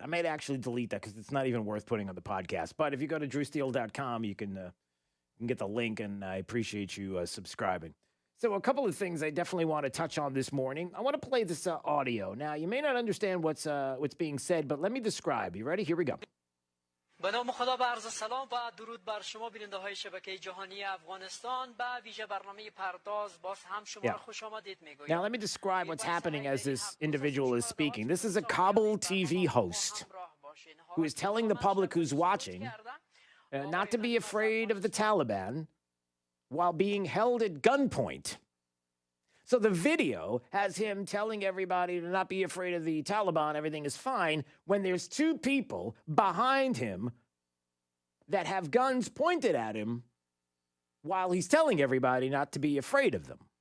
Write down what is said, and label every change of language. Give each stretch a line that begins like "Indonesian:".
English: I may actually delete that because it's not even worth putting on the podcast. But if you go to DrewSteele.com, you can get the link, and I appreciate you subscribing. So a couple of things I definitely want to touch on this morning. I want to play this audio. Now, you may not understand what's being said, but let me describe. You ready? Here we go.
Persian: به نام خدا با عرض سلام و درود بر شما بیننده های شبکه جهانی افغانستان و ویژه برنامه پرداز باز هم شما را خوش آمدید میگویم.
English: Now let me describe what's happening as this individual is speaking. This is a Kabul TV host who is telling the public who's watching not to be afraid of the Taliban while being held at gunpoint. So the video has him telling everybody to not be afraid of the Taliban, everything is fine, when there's two people behind him that have guns pointed at him while he's telling everybody not to be afraid of them.